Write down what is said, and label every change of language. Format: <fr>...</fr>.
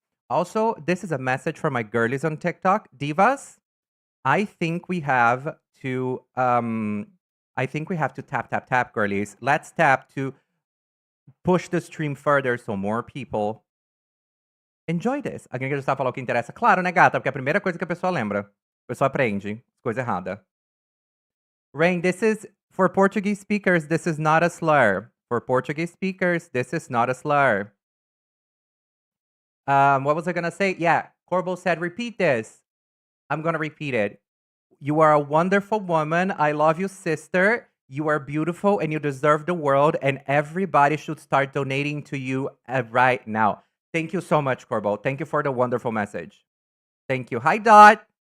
<en>Also, this is a message for my girlies on TikTok. Divas, I think we have to tap, girlies. Let's tap to push the stream further so more people enjoy this.</en> <pt>Alguém quer já falar o que interessa? Claro, né, gata? Porque é a primeira coisa que a pessoa lembra. A pessoa aprende coisa errada.</pt> <en>Rain, this is for Portuguese speakers. This is not a slur. For Portuguese speakers, this is not a slur. What was I gonna say? Yeah, Corbo said, repeat this. I'm gonna repeat it. You are a wonderful woman. I love you, sister. You are beautiful and you deserve the world, and everybody should start donating to you right now. Thank you so much, Corbo. Thank you for the wonderful message. Thank you. Hi, Dot.</en>